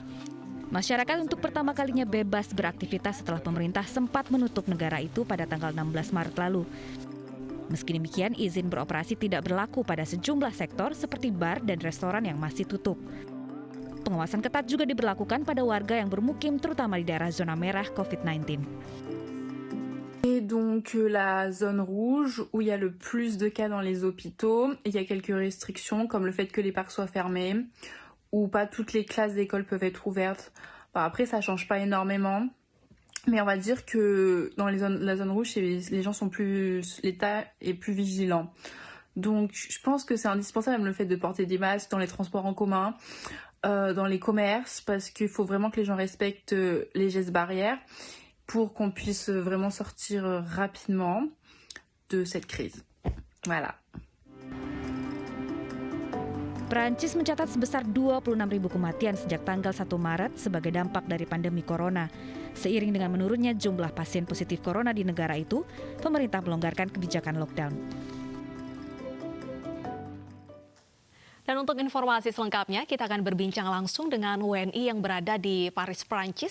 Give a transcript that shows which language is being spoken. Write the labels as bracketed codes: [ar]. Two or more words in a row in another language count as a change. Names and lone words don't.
[id] Masyarakat untuk pertama kalinya bebas beraktivitas setelah pemerintah sempat menutup negara itu pada tanggal 16 Maret lalu. Meski demikian, izin beroperasi tidak berlaku pada sejumlah sektor seperti bar dan restoran yang masih tutup. Pengawasan ketat juga diberlakukan pada warga yang bermukim terutama di daerah zona merah COVID-19. [fr] Et donc la zone rouge où il y a le plus de cas dans les hôpitaux, il y a quelques restrictions comme le fait que les parcs soient fermés ou pas toutes les classes d'école peuvent être ouvertes. Après ça change pas énormément, mais on va dire que dans la zone rouge les gens sont plus, l'État est plus vigilant. Donc je pense que c'est indispensable le fait de porter des masques dans les transports en commun, dans les commerces, parce qu'il faut vraiment que les gens respectent les gestes barrières pour qu'on puisse vraiment sortir rapidement de cette crise. Voilà. [id] Perancis mencatat sebesar 26.000 kematian sejak tanggal 1 Maret sebagai dampak dari pandemi corona. Seiring dengan menurunnya jumlah pasien positif corona di negara itu, pemerintah melonggarkan kebijakan lockdown. Dan untuk informasi selengkapnya, kita akan berbincang langsung dengan WNI yang berada di Paris, Prancis.